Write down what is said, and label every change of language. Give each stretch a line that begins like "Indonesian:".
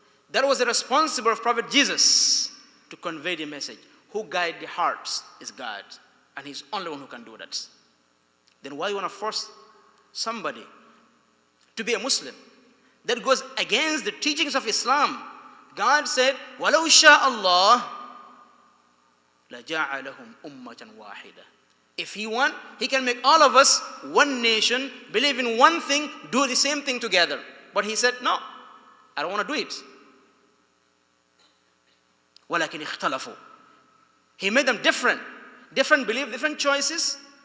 English: That was the responsibility of Prophet Jesus, to convey the message. Who guides the hearts is God, and He's the only one who can do that. Then why you want to force somebody to be a Muslim? That goes against the teachings of Islam. God said,
Arabic: وَلَوْ شَاءَ اللَّهُ لَجَعَلَهُمْ أُمَّةً وَاحِدَةً.
English: If He wants, He can make all of us one nation, believe in one thing, do the same thing together. But He said, no, I don't want to do it.
Arabic: وَلَكِنْ اخْتَلَفُوا.
English: He made them different. Different belief, different choices.